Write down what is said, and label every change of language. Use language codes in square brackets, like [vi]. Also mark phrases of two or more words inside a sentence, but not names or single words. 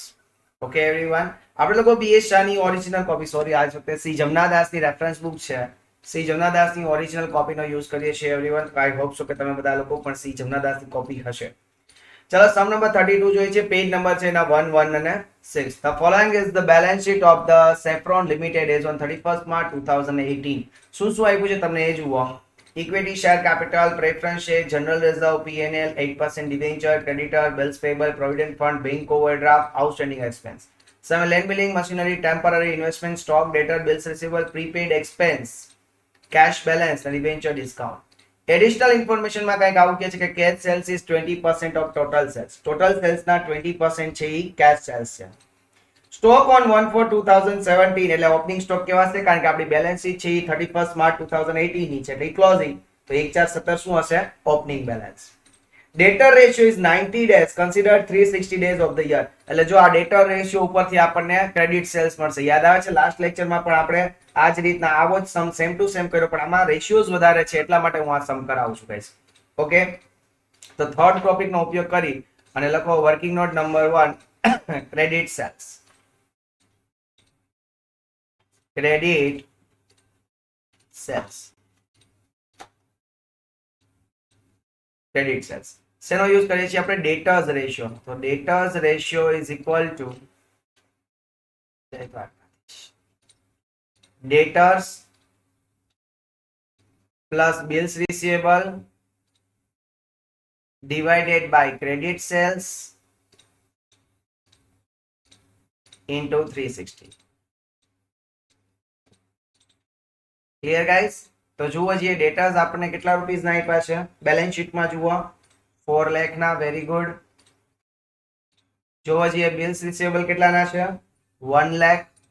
[en] okay everyone, [gu] આપણે લોકો બીએસ શાહની [en] original copy, [gu] સોરી આજ વખતે સી જમનાદાસની [en] reference book [gu] છે, સી જમનાદાસની ઓરિજિનલ કોપીનો યુઝ કરીએ છીએ એવરીવન. [en] I hope so [gu] કે તમે બધા લોકો પણ સી જમનાદાસની કોપી હશે. ચલો [en] sum number 32 [gu] જોઈએ છે, [en] page number [gu] છે એના 116. [en] The following is the balance sheet of the Saffron Limited as on 31st March 2018. [gu] શું આપ્યું છે તમને એ જુઓ. [en] equity share capital, preference share, general reserve, P&L, 8% debenture, creditor, bills payable, provident fund, bank overdraft, outstanding expense. Some land billing, machinery, temporary investment, stock, debtor, bills receivable, prepaid expense, cash balance and debenture discount. [gu] એડિશનલ ઇન્ફોર્મેશનમાં કંઈક આવું કહે છે કે [en] cash sales is 20% of total sales. [gu] ટોટલ સેલ્સના 20% છે એ [en] cash sales [gu] છે. [en] stock on 1/4/2017 [gu] એટલે [en] opening stock [gu] કેવા છે, કારણ કે આપણી [en] balance sheet [gu] છે એ 31st માર્ચ 2018 ની છે એટલે ક્લોઝિંગ, તો 1/4/17 શું હશે, [en] opening balance. debtor ratio is 90 days, કન્સિડર 360 days of the year. [gu] એટલે જો આ [en] debtor ratio [gu] ઉપરથી આપણને [en] credit sales [gu] મળશે. યાદ આવે છે લાસ્ટ લેક્ચરમાં પણ આપણે આ જ રીતના આવો જ [en] sum same to same [gu] કર્યો, પણ આમાં રેશિયોઝ વધારે છે એટલા માટે હું આ સમ કરાવું છું ગાઈસ. ઓકે, તો [en] third topic [gu] નો ઉપયોગ કરી અને લખો [en] working note number 1, credit sales. credit sales, credit sales [gu] શેનો યુઝ કરીએ છીએ આપણે, [en] debtors ratio. તો debtors ratio is equal to debtors plus bills receivable divided by credit sales into 360. clear guys? [gu] તો જુઓ જે ડેટાઝ આપણને કેટલા રૂપીસ ના આપ્યા છે બેલેન્સ શીટમાં, જુઓ 4 લાખ ના. [en] very good. [gu] જુઓ જે [en] bills receivable [gu] કેટલાના છે, 1 લાખ.